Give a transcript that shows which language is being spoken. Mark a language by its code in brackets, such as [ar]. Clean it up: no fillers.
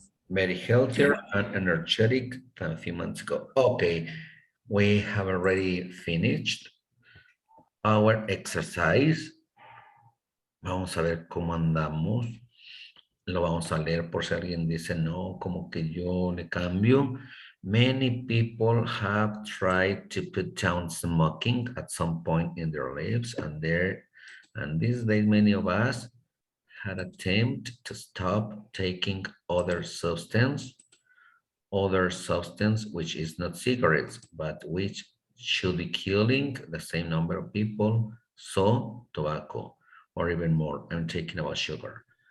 [en] Very healthier and energetic than a few months ago. Okay, we have already finished our exercise. [es] Vamos a ver cómo andamos. Lo vamos a leer por si alguien dice no, como que yo le cambio. [en] Many people have tried to put down smoking at some point in their lives, and these days many of us had attempt to stop taking other substance which is not cigarettes, but which should be killing the same number of people, so tobacco, or even more. I'm talking about sugar.